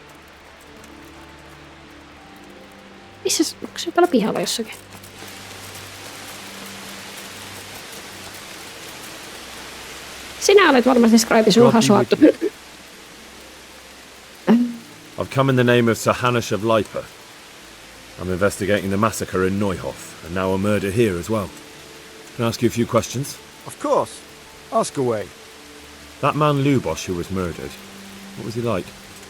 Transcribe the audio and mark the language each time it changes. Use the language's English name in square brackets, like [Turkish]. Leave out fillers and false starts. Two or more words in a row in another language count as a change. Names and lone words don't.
[Finnish] Missä? Onko se täällä pihalla jossakin? Sinä olet varmasti scribe, sinun on hasuattu. [English] I've come in the name of Sahanash of Lipa. I'm investigating the massacre in Neuhof, and now a murder here as well. Can I ask you a few questions? Of course. Ask away. That man Lubosh who was murdered, what was he like?